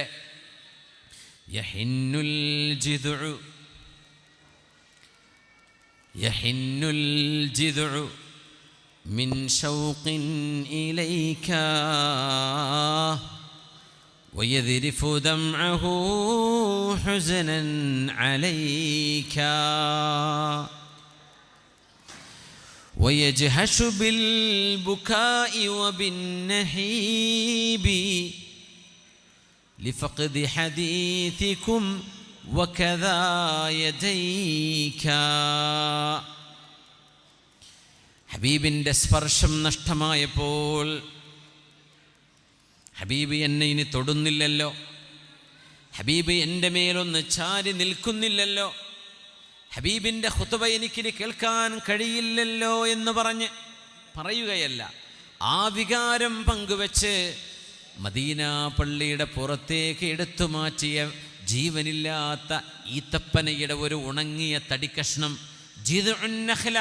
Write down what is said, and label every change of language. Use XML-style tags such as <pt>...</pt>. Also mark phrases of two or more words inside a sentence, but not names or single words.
<ar>يحن الجذع من شوق إليك ويذرف دمعه حزنا عليك ويجهش بالبكاء وبالنهيب لفقد حديثكم وكذا يديك.</ar> <ml>ഹബീബിൻ്റെ സ്പർശം നഷ്ടമായപ്പോൾ, ഹബീബ് എന്നെ ഇനി തൊടുന്നില്ലല്ലോ, ഹബീബ് എൻ്റെ മേലൊന്ന് ചാരി നിൽക്കുന്നില്ലല്ലോ, ഹബീബിൻ്റെ ഖുതുബ എനിക്കിനി കേൾക്കാൻ കഴിയില്ലല്ലോ എന്ന് പറഞ്ഞ് പറയുകയല്ല, ആ വികാരം പങ്കുവെച്ച് മദീന പള്ളിയുടെ പുറത്തേക്ക് എടുത്തു മാറ്റിയ ജീവനില്ലാത്ത ഈത്തപ്പനയുടെ ഒരു ഉണങ്ങിയ തടിക്കഷ്ണം,</ml> <ar>جذع النخلة.</ar>